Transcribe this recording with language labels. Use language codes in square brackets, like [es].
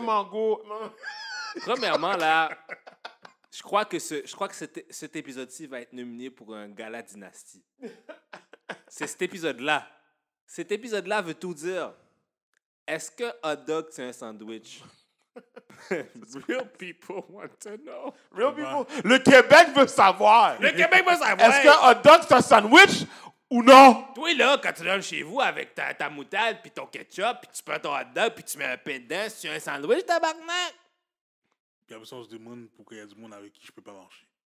[fr] mango... Non. Premièrement, là, je crois que cet épisode-ci va être nominé pour un gala dynastie. C'est cet épisode-là. Cet épisode-là veut tout dire. Est-ce que hot dog, c'est un sandwich? [en] Real people want to know. Real people, [fr] le Québec veut savoir. Le Québec va savoir. Est-ce qu'un hot dog, c'est un sandwich ou non? Toi, là, quand tu rentres chez vous avec ta moutarde puis ton ketchup, puis tu prends ton hot dog, puis tu mets un pain dedans, c'est un sandwich, tabarnak? Puis après ça, on se demande pourquoi il y a du monde avec qui je peux pas marcher.